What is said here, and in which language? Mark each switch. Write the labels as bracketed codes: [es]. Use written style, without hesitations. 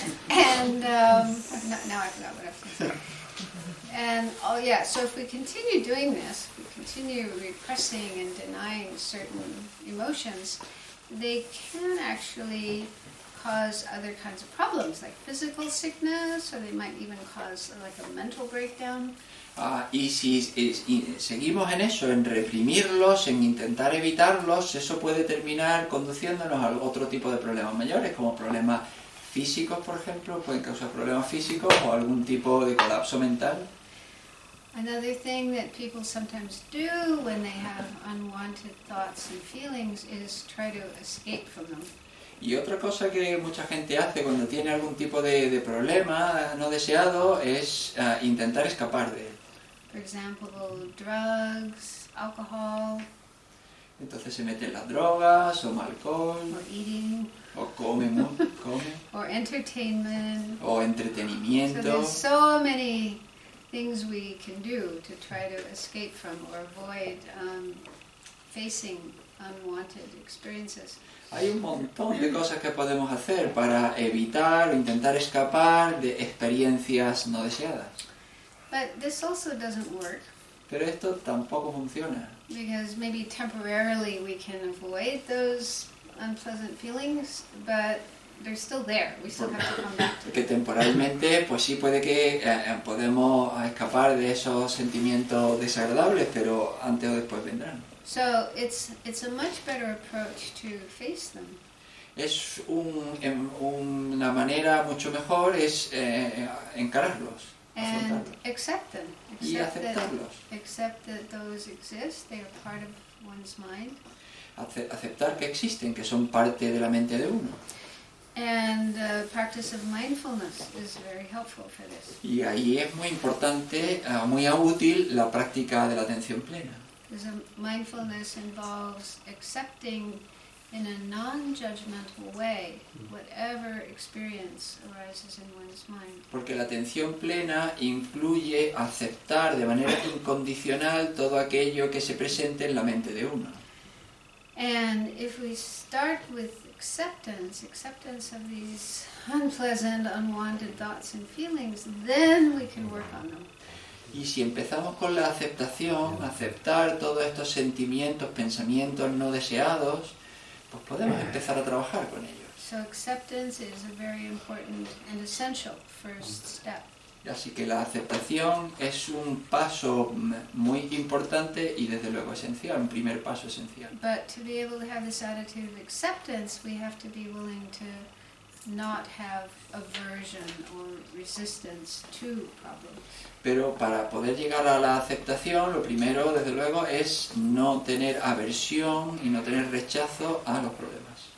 [en] And now I forgot what I was going to say. And oh yeah, so if we continue doing this, we continue repressing and denying certain emotions, they can actually cause other kinds of problems, like physical sickness, or they might even cause like a mental breakdown. [es] Y si seguimos en eso, en reprimirlos, en intentar evitarlos, eso puede terminar conduciéndonos a otro tipo de problemas mayores, como problemas físicos, por ejemplo, pueden causar problemas físicos o algún tipo de colapso mental. [en] Another thing that people sometimes do when they have unwanted thoughts and feelings is try to escape from them. [es] Y otra cosa que mucha gente hace cuando tiene algún tipo de problema no deseado es intentar escapar de él. [en] For example, drugs, alcohol, [es] Entonces se meten las drogas, o alcohol, [en] or eating, [es] o come, [en] or entertainment. [es] o [en] So [es] entretenimiento. [en] there's so many things we can do to try to escape from or avoid facing unwanted experiences. [es] Hay un montón de cosas que podemos hacer para evitar o intentar escapar de experiencias no deseadas. [en] But this also doesn't work [es] Pero esto tampoco funciona. [en] because maybe temporarily we can avoid those unpleasant feelings, but they're still there. We still have to come back to [es] Porque [en] them. [es] temporalmente, pues sí puede que podemos escapar de esos sentimientos desagradables, pero antes o después vendrán. [en] So it's a much better approach to face them. [es] Es una manera mucho mejor es encararlos, [en] And [es] afrontarlos [en] accept them. [es] y aceptarlos. [en] Accept that those exist, they are part of one's mind. [es] Aceptar que existen, que son parte de la mente de uno. [en] And the practice of mindfulness is very helpful for this. [es] Y ahí es muy importante, muy útil la práctica de la atención plena. [en] Because mindfulness involves accepting in a non-judgmental way whatever experience arises in one's mind. [es] Porque la atención plena incluye aceptar de manera incondicional todo aquello que se presente en la mente de uno. [en] And if we start with acceptance of these unpleasant, unwanted thoughts and feelings, then we can work on them. [es] Y si empezamos con la aceptación, aceptar todos estos sentimientos, pensamientos no deseados, pues podemos empezar a trabajar con ellos. [en] So acceptance is a very important and essential first step. [es] Así que la aceptación es un paso muy importante y desde luego esencial, un primer paso esencial. [en] But to be able to have this attitude of acceptance, we have to be willing to not have aversion or resistance to problems. [es] Pero para poder llegar a la aceptación, lo primero, desde luego, es no tener aversión y no tener rechazo a los problemas.